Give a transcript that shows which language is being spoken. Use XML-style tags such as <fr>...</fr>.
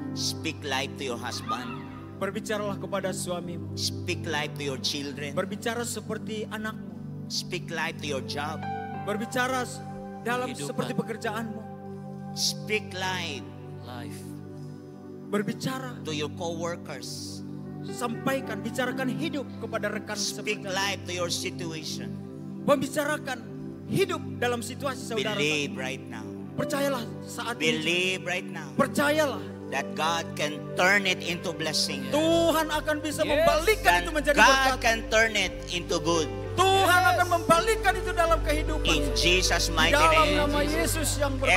<en>Speak life to your husband.</en> <id>Berbicaralah kepada suamimu.</id> <en>Speak life to your children.</en> <id>Berbicara seperti anakmu.</id> <en>Speak life to your job.</en> <id>Berbicara dalam Kehidupan. seperti pekerjaanmu.</id> <en>Speak life Life.</en> <id>Berbicara,</id> <en>to your co-workers.</en> <id>sampaikan, bicarakan hidup kepada rekan</id> <en>Speak</en> <id>seperti</id> <en>life to your situation.</en> <id>membicarakan hidup dalam situasi saudara.</id> <en>Believe right now.</en> <id>Percayalah saat ini.</id> <en>Believe right now</en> <id>Percayalah</id> <en>that God can turn it into blessing.</en> <id>Tuhan akan bisa membalikkan</id> <en>And</en> <id>itu menjadi</id> <en>God</en> <id>berkat.</id> <en>can turn it into good.</en> <id>Tuhan akan membalikkan itu dalam kehidupan.</id> <en>In Jesus' mighty</en> <id>Dalam</id> <en>name.</en> <id>nama Yesus yang berkuasa.</id>